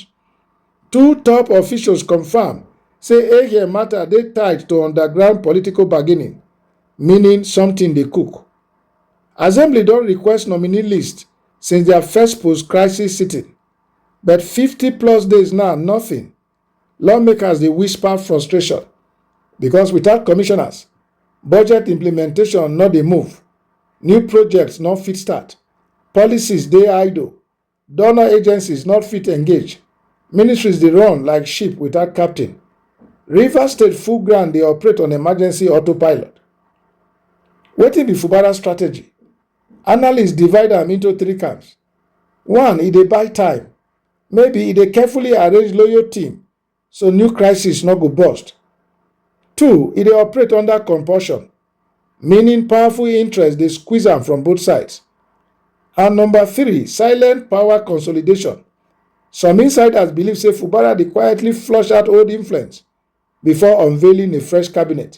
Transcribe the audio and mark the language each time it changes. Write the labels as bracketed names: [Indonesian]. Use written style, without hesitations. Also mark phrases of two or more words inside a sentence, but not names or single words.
[Nigerian Pidgin] Two top officials confirm say Ehie matter dey tied to underground political bargaining, meaning something dey cook. Assembly don request nominee list since their first post-crisis sitting, but 50 plus days now, nothing. Lawmakers dey whisper frustration because without commissioners, budget implementation no dey move, new projects no fit start, policies dey idle, donor agencies not fit engage, ministries dey run like ship without captain. Rivers State full ground dey operate on emergency autopilot. Wetin be Fubara strategy? Analysts divide am into 3 camps. 1, e dey buy time. Maybe e dey carefully arrange loyal team so new crisis no go burst. 2, e dey operate under compulsion, meaning powerful interests dey squeeze am from both sides. And number 3, silent power consolidation. Some insiders believe say Fubara dey quietly flush out old influence before unveiling a fresh cabinet.